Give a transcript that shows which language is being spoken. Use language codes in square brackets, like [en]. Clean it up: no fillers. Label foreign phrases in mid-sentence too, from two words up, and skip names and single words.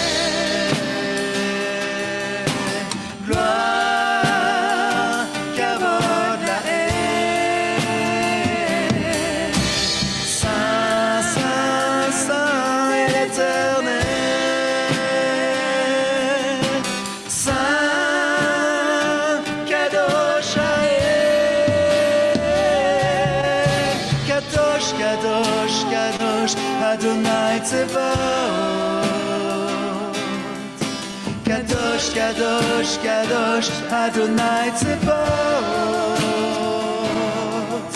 [he] Gloire, כבוד לאל. [fr] Saint, Saint, Saint est l'Éternel. Saint, [he] קדוש האל. קדוש, קדוש, קדוש, אדני צבאות. קדוש, קדוש, קדוש, אדני צבאות.